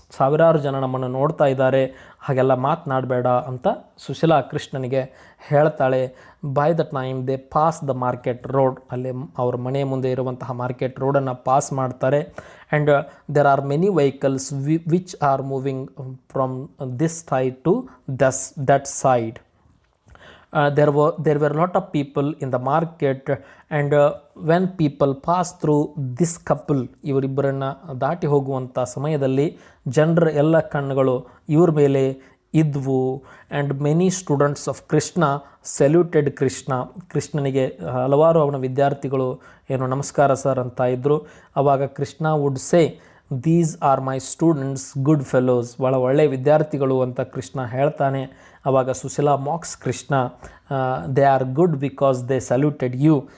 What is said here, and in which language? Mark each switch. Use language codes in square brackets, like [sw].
[kn] ಸಾವಿರಾರು ಜನ ನಮ್ಮನ್ನು ನೋಡ್ತಾ ಇದ್ದಾರೆ, ಹಾಗೆಲ್ಲ ಮಾತನಾಡಬೇಡ ಅಂತ ಸುಶೀಲಾ ಕೃಷ್ಣನಿಗೆ ಹೇಳ್ತಾಳೆ. [en] By the time they pass the market road. [kn] ಅಲ್ಲಿ ಅವ್ರ ಮನೆಯ ಮುಂದೆ ಇರುವಂತಹ ಮಾರ್ಕೆಟ್ ರೋಡನ್ನು ಪಾಸ್ ಮಾಡ್ತಾರೆ. [en] And there are many vehicles which are moving from this side to that side. there were lot of people in the market, and when people pass through this couple, [kn] ಇವರಿಬ್ಬರನ್ನು ದಾಟಿ ಹೋಗುವಂಥ ಸಮಯದಲ್ಲಿ ಜನರ ಎಲ್ಲ ಕಣ್ಣುಗಳು ಇವ್ರ ಮೇಲೆ ಇದ್ವು. [en] And many students of Krishna saluted Krishna. [kn] ಕೃಷ್ಣನಿಗೆ ಹಲವಾರು ಅವನ ವಿದ್ಯಾರ್ಥಿಗಳು ನಮಸ್ಕಾರ ಸರ್ ಅಂತ ಇದ್ದರು. [en] ಆವಾಗ Krishna would say, these are my students, good fellows. [kn] ಭಾಳ ಒಳ್ಳೆಯ ವಿದ್ಯಾರ್ಥಿಗಳು ಅಂತ ಕೃಷ್ಣ ಹೇಳ್ತಾನೆ. ಆವಾಗ [en] Sushila mocks Krishna, they are good because they saluted you.